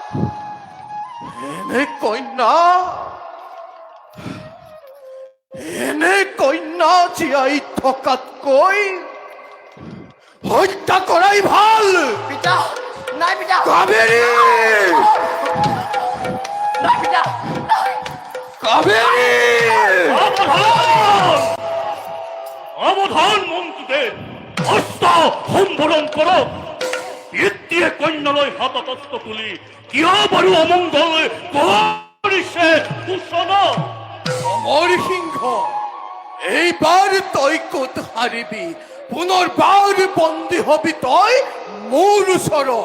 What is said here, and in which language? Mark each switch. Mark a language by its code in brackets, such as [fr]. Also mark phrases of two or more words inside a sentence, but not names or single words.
[as] এনে কন্যা জীয়াই থকাতকৈ হত্যা কৰাই ভাল। পিতা, নাই পিতা। কাবেৰী, নাই পিতা। কাবেৰী, [bn] অবধান মন্ত্রীদের হস্ত সম্বরণ করো। [as] পিতৃয়ে কন্যালৈ হাতত অস্ত্ৰ তুলি কিয় বাৰু অমংগল কৰিছে দূষণ? অমৰ সিংহ, এইবাৰ তই ক'ত হাৰিবি? পুনৰবাৰ বন্দী হবি তই মোৰ ওচৰত।